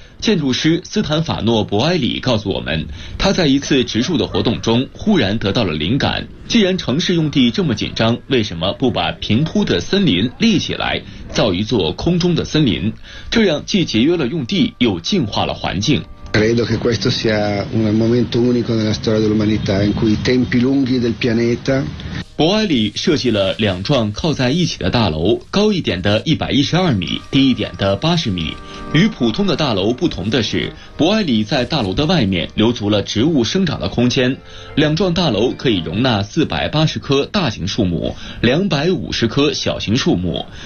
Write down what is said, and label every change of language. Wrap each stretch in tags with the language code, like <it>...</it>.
<zh>建筑师斯坦法诺·博埃里告诉我们，他在一次植树的活动中忽然得到了灵感。既然城市用地这么紧张，为什么不把平铺的森林立起来，造一座空中的森林？这样既节约了用地，又净化了环境。</zh> <it>Credo che questo sia un momento unico nella storia dell'umanità in cui i tempi lunghi del pianeta。</it> <zh>博埃里设计了两幢靠在一起的大楼，高一点的112米，低一点的80米。与普通的大楼不同的是，博埃里在大楼的外面留足了植物生长的空间。两幢大楼可以容纳480棵大型树木，250棵小型树木。</zh>